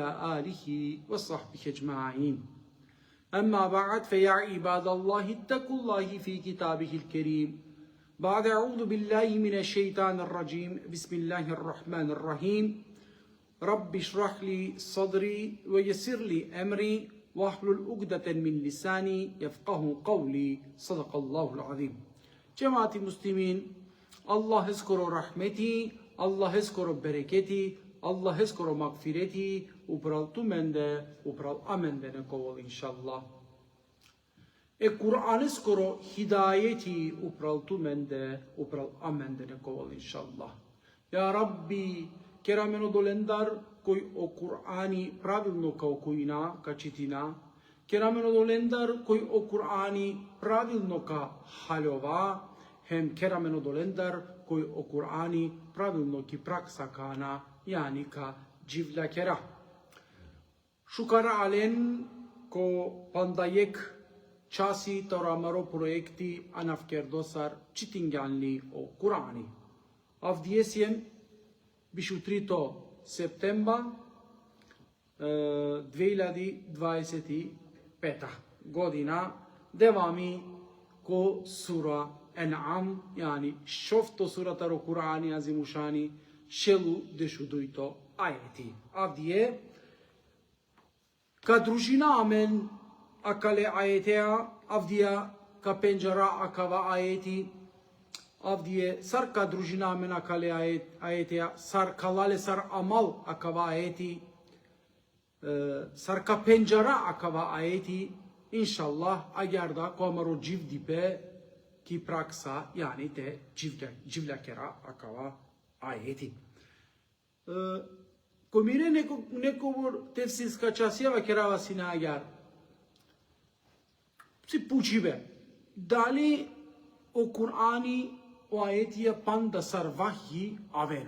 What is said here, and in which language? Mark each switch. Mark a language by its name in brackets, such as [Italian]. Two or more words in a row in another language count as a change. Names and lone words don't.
[Arabic] آله وصحبه أجمعين أما بعد فيا عباد الله اتقوا الله في كتابه الكريم بعد أعوذ بالله من الشيطان الرجيم بسم الله الرحمن الرحيم رب اشرح لي صدري ويسر لي أمري واحلل عقدة من لساني يفقه قولي صدق الله العظيم. [Romany] Cemaati muslimin, Allah eskoro rahmeti, Allah eskoro bereketi, Allah eskoro magfireti, upral tumende, upral amende ne kovol inşallah. Kur'an eskoro hidayeti, upral tumende, upral amende ne kovol inşallah. [Arabic] يا رب, [Romany] kerameno dolendar koji o Kur'ani pravilno kao kujina, ka čitina, kerameno dolendar koji o Kur'ani pravilno ka haljova, hem kerameno dolendar koji o Kur'ani pravilno ki praksa kana, yani ka dživla kera. Šukara alen ko pandajek časi toramaro projekti anafkerdosar čitinganli o Kur'ani. Avdijesjem bišu 3 septemba 2025 godina devami ko sura En'am, yani šofto surata ro Kur'ani azimushani šelu dešudujto ajeti. Avdije, ka družina amen akale ajetea, avdija ka penjara akava ajeti, avdije sar ka družina amen akale ajetea, sar kalale sar amal akava ajeti, sar ka penjara akava ajeti, inşallah agar da komaro civdipe ki praksa yani te civlakera akava ajeti. Komire neko tefsirska časjeva kerava sina agar si pučive da li o Kur'ani o ajetija panda sar vahji avena.